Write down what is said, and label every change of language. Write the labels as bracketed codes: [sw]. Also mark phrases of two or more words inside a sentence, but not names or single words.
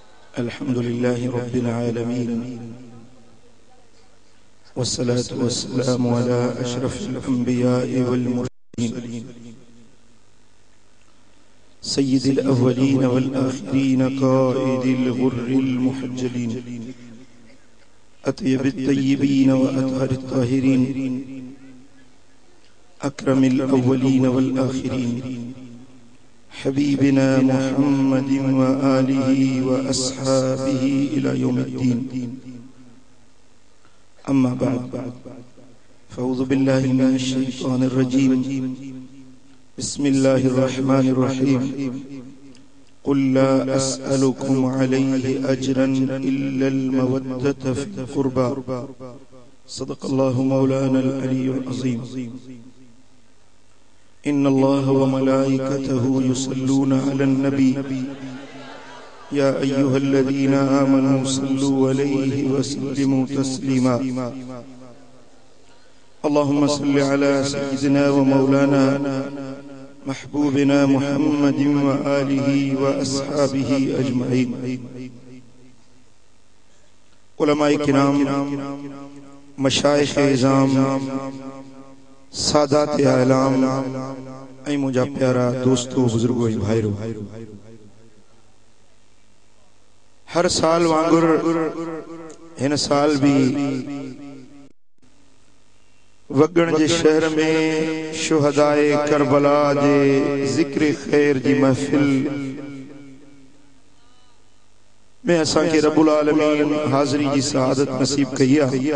[ar] الحمد لله رب العالمين والصلاة والسلام على أشرف الأنبياء والمرسلين سيد الأولين والآخرين قائد الغر المحجلين أطيب الطيبين وأطهر الطاهرين أكرم الأولين والآخرين حبيبنا محمد وآله وأصحابه إلى يوم الدين. أما بعد فأعوذ بالله من الشيطان الرجيم. بسم الله الرحمن الرحيم. قل لا أسألكم عليه أجرا إلا المودة في القربى. صدق الله مولانا العلي العظيم. إن الله وملائكته يصلون على النبي يا أيها الذين آمنوا صلوا عليه وسلموا تسليما. اللهم صل على سيدنا ومولانا محبوبنا محمد وآله وأصحابه أجمعين. [sd] उलमाए किराम, मशाइख़े इज़ाम, सादात आलाम ऐं मुंहिंजा प्यारा दोस्तों, बुजुर्गो ऐं भाइरो, हर साल वांगुर हिन साल भी वगण जे शहर में शुहदाए करबला जे जिक्र खैर जी महफिल में असां के [ar] رب العالمين [sd] हाज़री जी सआदत नसीब कई आहे।